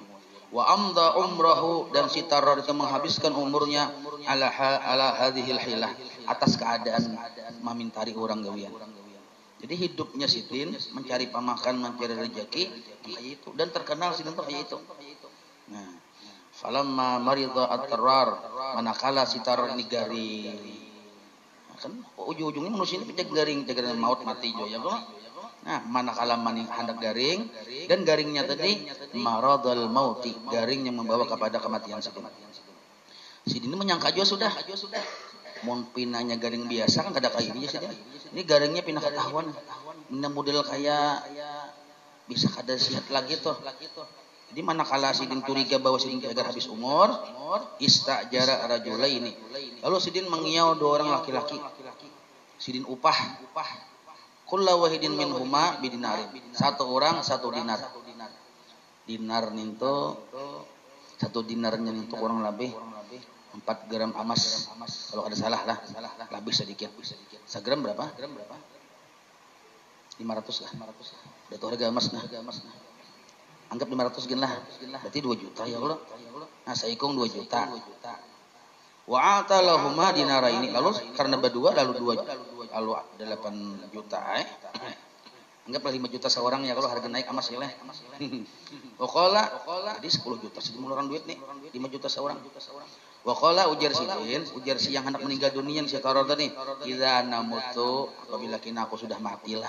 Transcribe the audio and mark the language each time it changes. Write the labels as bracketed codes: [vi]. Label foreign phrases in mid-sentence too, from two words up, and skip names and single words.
[ar] وأمضى عمره, [bjn] dan si tarar itu menghabiskan umurnya [ar] على هذه الحيلة, [bjn] atas keadaan memintari orang gawian. Jadi hidupnya Sidin mencari pemakan, mencari rezeki kayak itu, dan terkenal Sidin tuh kayak itu. Nah, [ar] فلما مرض الطرار, [bjn] manakala si tarar ini garing. Kan ujung-ujungnya manusia ini garing maut mati jo ya kok. Nah, manakala hendak garing, dan garingnya tadi [ar] مرض الموت, [bjn] garing yang membawa kepada kematian Sidin. Sidin ini menyangka juga sudah. Mun pinanya garing biasa kan kada kayak ini Sidin. Ini garingnya pindah ketahuan. Ini model kayak bisa kada sihat lagi tuh. Jadi manakala Sidin curiga bahwa Sidin agar habis umur, [ar] استأجر رجلين. [bjn] Lalu Sidin mengiau 2 orang laki-laki. Sidin upah. [ar] كل واحد منهما بدينار. [bjn] 1 orang 1 dinar. Dinar ninto 1 dinarnya ninto kurang lebih 4 gram emas. Kalau ada salah lah. Lebih sedikit. 1 gram berapa? 500 lah. Udah tuh harga emas nah. Anggap 500 gen lah. Berarti 2 juta [ar] يا الله. [bjn] Nah, saya hitung 2 juta. [ar] وأعطاهما دينارا [bjn] ini. Lalu karena berdua lalu 2 lalu 8 juta Anggaplah 5 juta seorang ya kalau harga naik amas sileh. Waqala jadi 10 juta sih mengeluarkan duit nih 5 juta seorang. Waqala ujar si yang hendak meninggal dunia si Taror tadi, [ar] إذا نموت [bjn] apabila kina aku sudah matilah.